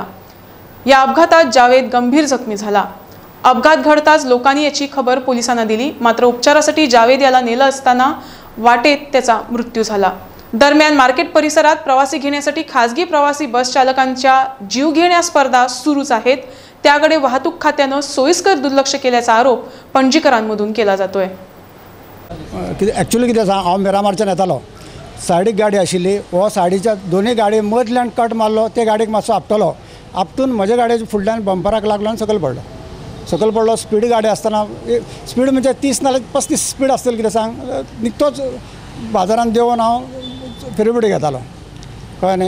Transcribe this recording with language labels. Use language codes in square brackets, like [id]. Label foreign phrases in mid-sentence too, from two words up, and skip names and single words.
[mr] या अपघातात जावेद गंभीर जखमी झाला। अपघात घडताच लोकांनी याची खबर पोलिसांना दिली, मात्र उपचारासाठी जावेद याला नेले असताना वाटेत त्याचा मृत्यू झाला। दरम्यान मार्केट परिसरात प्रवासी घेण्यासाठी खासगी प्रवासी बस चालकांच्या जीवघेण्या स्पर्धा सुरूच आहेत, त्याकडे वाहतूक खात्याने सोयीस्कर दुर्लक्ष केल्याचा आरोप पणजीकरांमधून केला जातोय। [kok] ॲक्च्युअली कितें आसा, हांव मिरामारच्यान येतालो, सायडीक गाडी आशिल्ली, हो सायडीच्या दोनूय गाडी मदल्यान कट मारलो, ते गाडयेक मातसो आपटलो, आपटून म्हज्या गाडयेच्या फुडल्यान बंपराक लागलो आनी सकयल पडलो। स्पीड गाडी आसतना स्पीड म्हणजे 30 नाल्यार 35 स्पीड आसतली, कितें सांग, निकतोच बाजारान देंवन हांव फेरीबोटी घेतालो, कळ्ळें न्ही।